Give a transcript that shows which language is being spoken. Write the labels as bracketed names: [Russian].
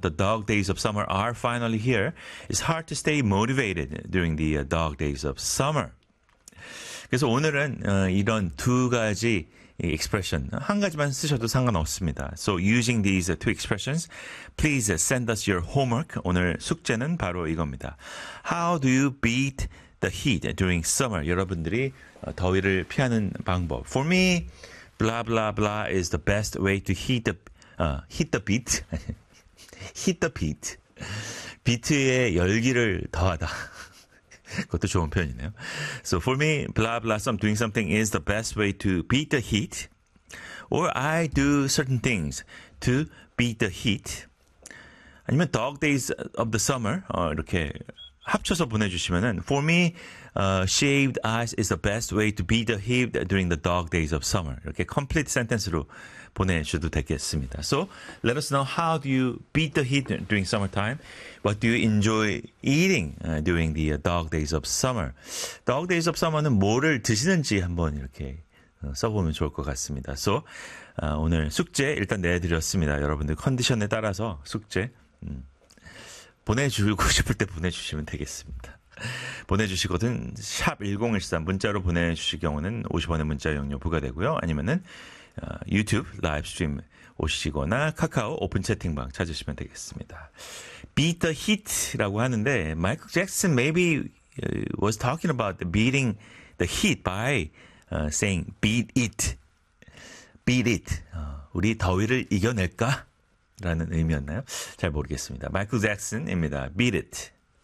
[English] The dog days of summer are finally here. It's hard to stay motivated during the dog days of summer. [Korean] 그래서 오늘은 이런 두 가지 expression 한 가지만 쓰셔도 상관없습니다. [English] So using these two expressions, please send us your homework. [Korean] 오늘 숙제는 바로 이겁니다. [English] How do you beat the heat during summer? [Korean] 여러분들이 더위를 피하는 방법. [English] For me, blah blah blah is the best way to heat the heat the beat. heat the beat. [Korean] 비트의 열기를 더하다. 그것도 좋은 표현이네요. [English] So for me, blah blah, some doing something is the best way to beat the heat. Or I do certain things to beat the heat. 아니면 dog days of the summer [Korean] 이렇게 합쳐서 보내주시면은 [English] for me, shaved ice is the best way to beat the heat during the dog days of summer. 이렇게 complete sentence로 [Korean] 보내주셔도 되겠습니다. [English] So let us know how do you beat the heat during summertime. What do you enjoy eating during the dog days of summer? [Korean] Dog days of summer는 뭐를 드시는지 한번 이렇게 써보면 좋을 것 같습니다. So 오늘 숙제 일단 내드렸습니다. 여러분들 컨디션에 따라서 숙제 보내주고 싶을 때 보내주시면 되겠습니다. 보내주시거든 샵 1013 문자로 보내주실 경우는 50원의 문자 이용료 부과되고요. 아니면은 유튜브 라이브 스트림 오시거나 카카오 오픈 채팅방 찾으시면 되겠습니다. [English] Beat the heat라고 하는데 마이클 잭슨 maybe was talking about beating the heat by saying beat it. Beat it. [Korean] 우리 더위를 이겨낼까? 라는 의미였나요? 잘 모르겠습니다. 마이클 잭슨입니다. [English] Beat it.